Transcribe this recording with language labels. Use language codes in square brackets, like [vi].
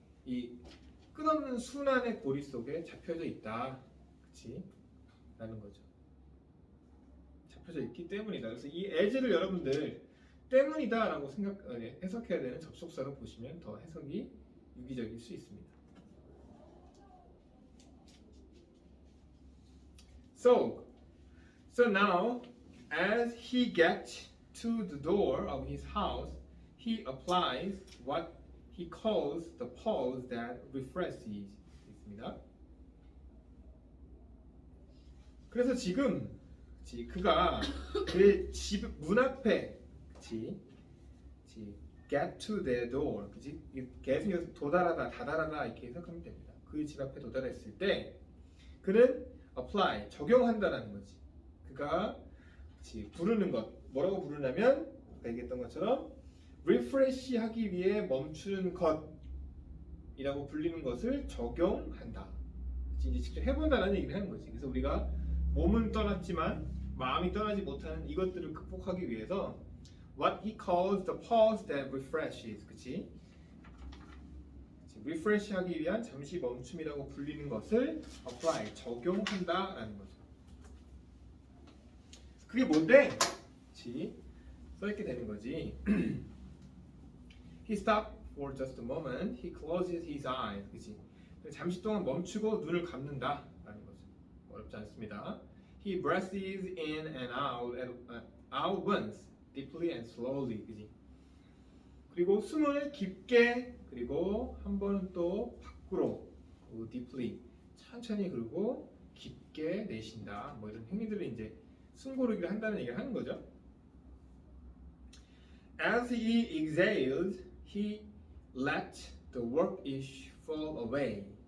[ko] 이 끝없는 순환의 고리 속에 잡혀져 있다, 그치? 라는 거죠. 잡혀져 있기 때문이다. 그래서 이 as를 여러분들 때문이다라고 해석해야 되는 접속사로 보시면 더 해석이 유기적일 수 있습니다. [en] So now, as he gets to the door of his house, he applies what he calls the pause that refreshes. [ko] 있습니다. 그래서 지금 그가 그의 집 문 앞에, get to the door, 그치? get은 여기서 도달하다, 다다라다 이렇게 해석하면 됩니다. 그 집 앞에 도달했을 때 그는 apply, 적용한다라는 거지. 그가 부르는 것, 뭐라고 부르냐면 아까 얘기했던 것처럼 refresh 하기 위해 멈추는 것이라고 불리는 것을 적용한다. 이제 직접 해본다는 얘기를 하는 거지. 그래서 우리가 몸은 떠났지만 마음이 떠나지 못하는 이것들을 극복하기 위해서 [en] what he calls the pause that refreshes, [ko] 그치? refresh 하기 위한 잠시 멈춤이라고 불리는 것을 apply, 적용한다라는 거죠. 그게 뭔데? 그치? 써있게 되는 거지. [en] He stopped for just a moment. He closes his eyes. [ko] 그치? 잠시 동안 멈추고 눈을 감는다라는 거죠. 어렵지 않습니다. [en] He breathes in and out once, deeply and slowly. [ko] 그치? 그리고 숨을 깊게 그리고 한 번은 또 밖으로 deeply 천천히 그리고 깊게 내쉰다. 뭐 이런 행위들을 이제 숨 고르기를 한다는 얘기를 하는 거죠. [en] As he exhaled, he let the workish fall away.